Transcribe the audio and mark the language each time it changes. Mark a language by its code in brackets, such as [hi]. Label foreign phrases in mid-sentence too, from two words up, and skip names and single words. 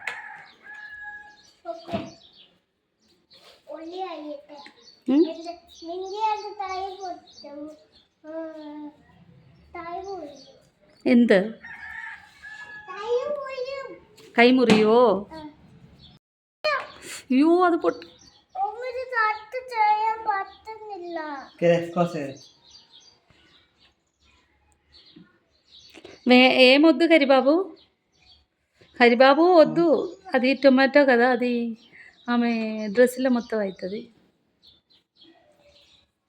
[ml] ഒലി ആയിട്ട് നിന്റെ അത് താഴെ പൊട്ടും. താഴെ പോയി എന്ത്? താഴെ പോയും കൈ മുറിയോ? അയ്യോ അത് പൊട്ടി. ഒരു തട്ട് ചെയ്യാൻ പറ്റുന്നില്ല. [te] ఏమొద్దు హరిబాబు. హరిబాబు వద్దు. అది టొమాటో కదా, అది ఆమె డ్రెస్సులో మొత్తం అవుతుంది.